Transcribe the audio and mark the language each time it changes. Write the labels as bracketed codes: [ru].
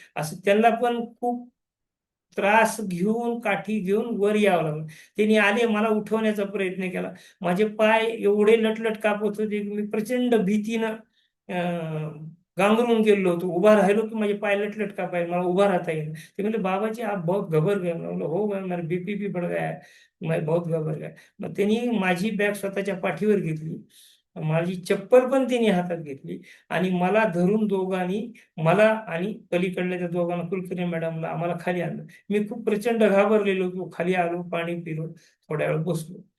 [mr] असं त्यांना पण खूप त्रास घेऊन, काठी घेऊन वर यावं लागलं. त्यांनी आले, मला उठवण्याचा प्रयत्न केला. माझे पाय एवढे लटलट कापत होते की मी प्रचंड भीतीनं गांगरून गेलो होतो. उभा राहिलो की माझे पाय लटलट कापाय, मला उभा राहता येईल. ते म्हणले, [hi] बाबाजी आप बहुत घबर गए. मैं बोला, हो गया, मेरा बीपी भी बढ़ गया है, मैं बहुत घबर गया. [mr] मग त्यांनी माझी बॅग स्वतःच्या पाठीवर घेतली, माझी चप्पल पण त्यांनी हातात घेतली आणि मला धरून दोघांनी, मला आणि पलीकडल्या त्या दोघांना, कुलकर्णी मॅडमला, आम्हाला खाली आणलं. मी खूप प्रचंड घाबरलेलो होतो. खाली आलो, पाणी पिलो, थोड्या वेळ बसलो.